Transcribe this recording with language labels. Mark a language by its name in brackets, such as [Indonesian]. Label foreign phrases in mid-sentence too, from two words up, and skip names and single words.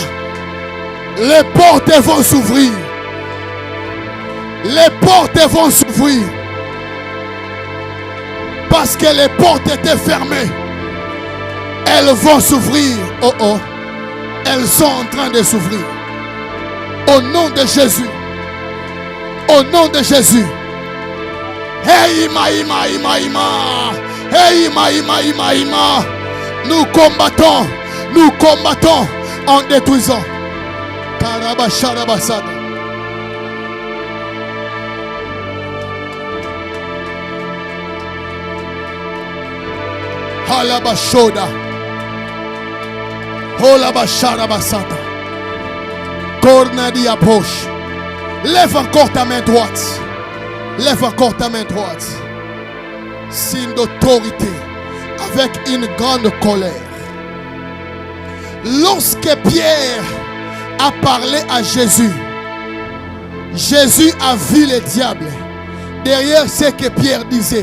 [French] Les portes vont s'ouvrir. Les portes vont s'ouvrir. Parce que les portes étaient fermées. Elles vont s'ouvrir. Oh oh. Elles sont en train de s'ouvrir. Au nom de Jésus. Au nom de Jésus. Hey ima ima ima ima. Hey ima ima ima ima. Nous combattons. Nous combattons en détruisant. Karabasharabasada. Halabashoda. Holabasharabasada. Cornadia poche. Lève encore ta main droite. Lève encore ta main droite. Signe d'autorité. Avec une grande colère. Lorsque Pierre a parlé à Jésus, Jésus a vu les diables derrière ce que Pierre disait.